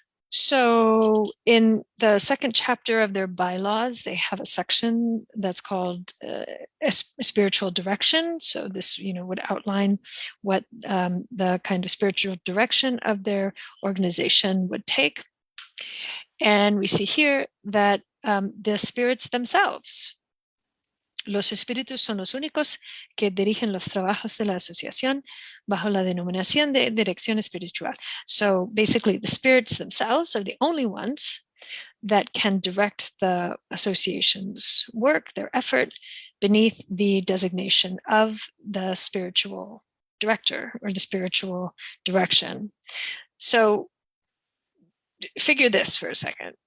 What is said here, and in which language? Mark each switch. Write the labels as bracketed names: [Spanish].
[English] So in the second chapter of their bylaws, they have a section that's called spiritual direction. So this, would outline what the kind of spiritual direction of their organization would take. And we see here that the spirits themselves, [Spanish] los espíritus son los únicos que dirigen los trabajos de la asociación bajo la denominación de dirección espiritual. [English] So basically, the spirits themselves are the only ones that can direct the association's work, their effort, beneath the designation of the spiritual director or the spiritual direction. So figure this for a second.